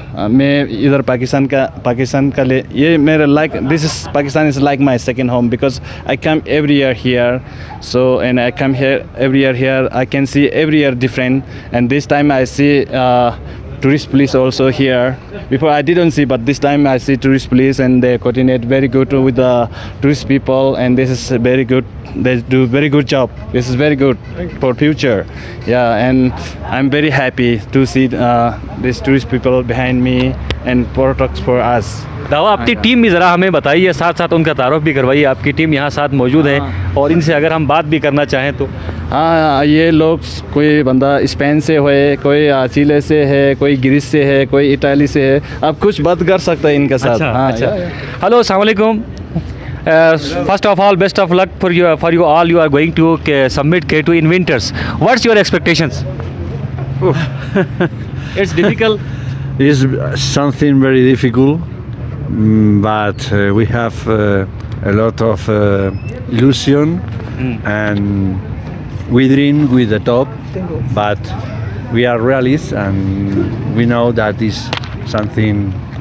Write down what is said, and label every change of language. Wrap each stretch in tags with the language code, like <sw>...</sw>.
<hi>मैं इधर पाकिस्तान का लिए ये मेरा</hi> <en>Like this is Pakistan is like my second home because I come every year here, so and I come here every year here, I can see every year different, and this time I see tourist police also here. Before I didn't see, but this time I see tourist police and they coordinate very good with the tourist people, and this is very good. They do very good job. This is very good for future. Yeah, and I'm very happy to see these tourist people behind me and protects for us.</en> <hi>दावा, आपकी team भी ज़रा हमें बताइए, साथ साथ उनका तारुफ भी करवाइए। आपकी टीम यहाँ साथ मौजूद है और इनसे अगर हम बात भी करना चाहें तो। हाँ, ये लोग कोई बंदा स्पेन से है, कोई चिले से है, कोई ग्रीस से है, कोई इटाली से है। आप कुछ बात कर सकते हैं इनके साथ। अच्छा। हेलो, अस्सलाम वालेकुम।</hi> <en>First of all, best of luck for you all. You are going to submit K2 in winters. What's your expectations? It's difficult. It's something very difficult, but we have a lot of illusion, and we dream with the top, but we are realists and we know that is something.</en>